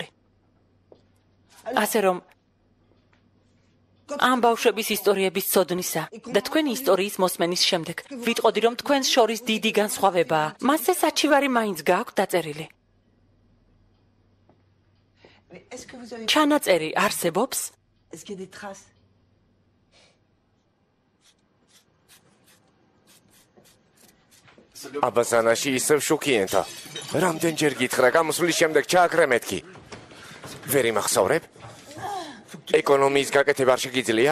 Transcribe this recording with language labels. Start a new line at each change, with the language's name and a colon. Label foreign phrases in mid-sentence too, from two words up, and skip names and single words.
Georgian: ასე რომ ამ ბავშვების ისტორიების ცოდნისა და თქვენი ისტორიის მოსმენის შემდეგ ვიტყოდი, რომ თქვენს შორის დიდი განსხვავებაა. მასზე საჩივარი მაინც გააქვთ დაწერილი. ჩანაწერი არსებობს?
French: Est-ce qu'il y a des traces?
Georgian: აბაზანაში ისევ შუქიენთა. რამდენჯერ გითხრა, გამოსვლის შემდეგ ჩააქრე მეთქი. ვერ იმახსოვრებ? ეკონომიის გაკეთება არ შეგიძლია?